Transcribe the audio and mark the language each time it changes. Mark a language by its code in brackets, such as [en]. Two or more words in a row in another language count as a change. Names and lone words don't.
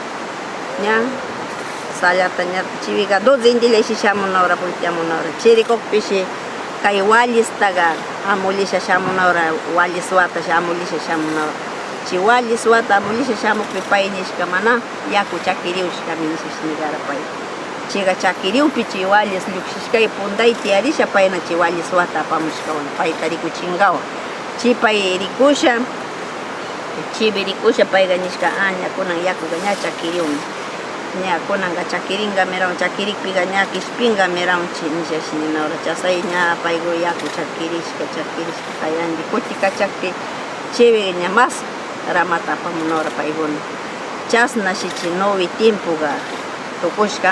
[qu] ña salata ña chibiqa 2 indilayshi shamunawra volteamunawra chirikukpishi kay wallistaqa amulisha shamunawra wallis watashi amulisha shamunawra chi wallis wata amulisha shamukpi pay nishka mana yaku chakiriushkami nishashnigara pay chiqa chakiriupi chi wallis llukshishkay puntay tiyarisha payna chi wallis wata apamushkawan payta rikuchinkawan chi pay rikusha chibi rikusha payqa nishka ña kunan yakuqa ña chakiriunmi ña kunanqa chakiringa mirawan chakirikpiqa ña kishpinga mirawan chi nishashininawra chasay ña payqa yaku chakirishka kayanki kuti kachakpi chibi ña mas ramata apamunawra paykuna chasnashi chi novi tiempoqa tukushkan